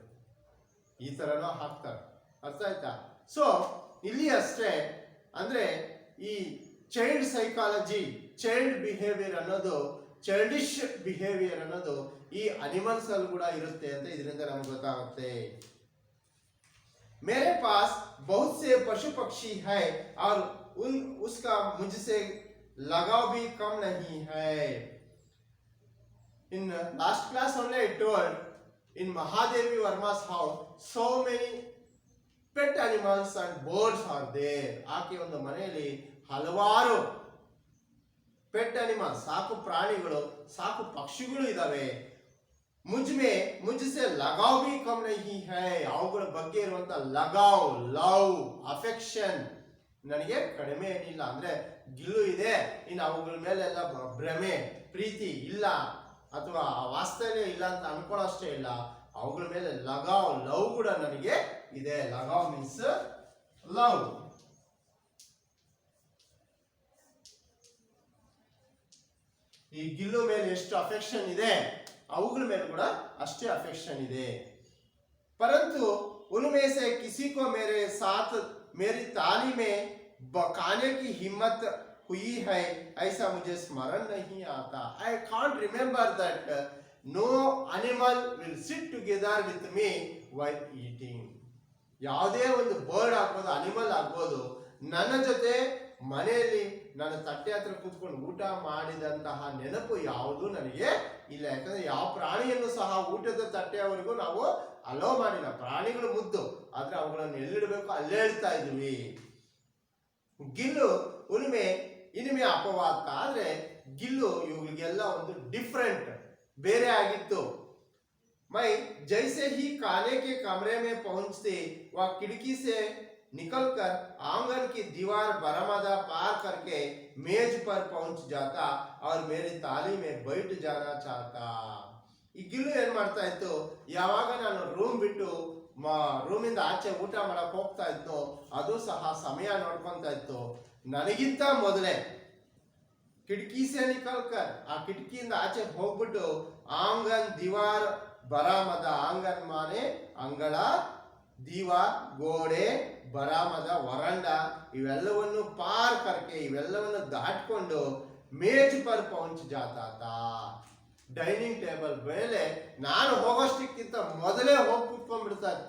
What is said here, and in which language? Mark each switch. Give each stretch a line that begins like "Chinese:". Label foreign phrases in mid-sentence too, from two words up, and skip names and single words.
Kannada: ಈ ತರನೋ ಹಾಕ್ತಾರೆ. ಅರ್ಥ ಆಯ್ತಾ? ಸೊ ಇಲ್ಲಿ ಅಷ್ಟೇ ಅಂದ್ರೆ ಈ
English: child psychology, child behavior
Kannada: ಅನ್ನೋದು,
English: childish behavior
Kannada: ಅನ್ನೋದು ಈ ಅನಿಮಲ್ಸ್ ಅಲ್ಲಿ ಕೂಡ ಇರುತ್ತೆ ಅಂತ ಇದರಿಂದ ನಮ್ಗೆ ಗೊತ್ತಾಗುತ್ತೆ.
Hindi: मेरे पास बहुत से पशु पक्षी है और उसका मुझसे लगाव भी कम नहीं है.
English: In last class only I told in Mahadevi Verma's house so many pet animals and birds are there.
Kannada: ಆಕೆ ಒಂದು ಮನೆಯಲ್ಲಿ ಹಲವಾರು
English: pet animals,
Kannada: ಸಾಕು ಪ್ರಾಣಿಗಳು, ಸಾಕು ಪಕ್ಷಿಗಳು ಇದಾವೆ.
Hindi: मुझसे लगाव भी कम नहीं है.
Kannada: ಅವುಗಳ ಬಗ್ಗೆ ಇರುವಂತ ಲಗಾವ್, ಲವ್, ಅಫೆಕ್ಷನ್ ನನಗೆ ಕಡಿಮೆ ಏನಿಲ್ಲ. ಅಂದ್ರೆ ಗಿಲ್ಲು ಇದೆ, ಇನ್ನು ಅವುಗಳ ಮೇಲೆಲ್ಲ ಭ್ರಮೆ, ಪ್ರೀತಿ ಇಲ್ಲ ಅಥವಾ ವಾಸ್ತವ್ಯ ಇಲ್ಲ ಅಂತ ಅನ್ಕೊಳ್ಳೋಷ್ಟೇ ಇಲ್ಲ. ಅವುಗಳ ಮೇಲೆ ಲಗಾವ್, ಲವ್ ಕೂಡ ನನಗೆ ಇದೆ.
English: ಲಗಾವ್ means love.
Kannada: ಈ ಗಿಲ್ಲು ಮೇಲೆ ಎಷ್ಟು ಅಫೆಕ್ಷನ್ ಇದೆ, ಅವುಗಳ ಮೇಲೆ ಕೂಡ ಅಷ್ಟೇ ಅಫೆಕ್ಷನ್ ಇದೆ.
Hindi: परंतु उनमें से किसी को मेरे साथ मेरी ताली में बकाने की हिम्मत हुई है ऐसा मुझे स्मरण नहीं आता.
English: I can't remember that no animal will sit together with me while eating.
Kannada: ಯಾವುದೇ ಒಂದು ಬರ್ಡ್ ಆಗ್ಬೋದು, ಅನಿಮಲ್ ಆಗ್ಬೋದು, ನನ್ನ ಜೊತೆ ಮನೆಯಲ್ಲಿ ನನ್ನ ತಟ್ಟೆ ಹತ್ರ ಕೂತ್ಕೊಂಡು ಊಟ ಮಾಡಿದಂತಹ ನೆನಪು ಯಾವುದು ನನಗೆ ಇಲ್ಲ. ಯಾಕಂದ್ರೆ ಯಾವ ಪ್ರಾಣಿಯನ್ನು ಸಹ ಊಟದ ತಟ್ಟೆಯವರೆಗೂ ನಾವು ಅಲೋ ಮಾಡಿಲ್ಲ. ಪ್ರಾಣಿಗಳು ಮುದ್ದು, ಆದ್ರೆ ಅವುಗಳನ್ನು ಎಲ್ಲಿಡಬೇಕು ಅಲ್ಲೇ ಇಡ್ತಾ ಇದ್ವಿ. ಗಿಲ್ಲು ಉಳುಮೆ ಇನಿಮೆ ಅಪವಾದ. ಆದ್ರೆ ಗಿಲ್ಲು ಇವುಗಳಿಗೆಲ್ಲ ಒಂದು ಡಿಫ್ರೆಂಟ್, ಬೇರೆ ಆಗಿತ್ತು.
Hindi: मैं जैसे ही खाने के कमरे में पहुंचते वह खिड़की से निकलकर आंगन की दीवार बरामदा पार करके मेज पर पहुंच जाता और मेरी ताली में बैठ जाना चाहता.
Kannada: ಈ ಗಿಲ್ಲು ಏನ್ ಮಾಡ್ತಾ ಇತ್ತು, ಯಾವಾಗ ನಾನು ರೂಮ್ ಬಿಟ್ಟು ರೂಮಿಂದ ಆಚೆ ಊಟ ಮಾಡಕ್ ಹೋಗ್ತಾ ಇದ್ನೋ ಅದು ಸಹ ಸಮಯ ನೋಡ್ಕೊಂತ ಇತ್ತು. ನನಗಿಂತ ಮೊದಲೇ
Hindi: खिड़की से निकलकर,
Kannada: ಆ ಕಿಟಕಿಯಿಂದ ಆಚೆ ಹೋಗ್ಬಿಟ್ಟು
Hindi: आंगन दीवार बरामदा,
Kannada: ಆಂಗನ್ ಮಾನೆ ಅಂಗಳ, ದಿವಾರ್ ಗೋಡೆ, ಬರಾಮದ ವರಂಡ, ಇವೆಲ್ಲವನ್ನು
Hindi: पार करके,
Kannada: ಇವೆಲ್ಲವನ್ನು ದಾಟ್ಕೊಂಡು
Hindi: मेज पर पहुंच जाता,
English: dining table
Kannada: ಮೇಲೆ ನಾನು ಹೋಗೋಷ್ಟಕ್ಕಿಂತ ಮೊದಲೇ ಹೋಗಿ ಕೂತ್ಕೊಂಡ್ಬಿಡ್ತಾ ಇತ್ತು.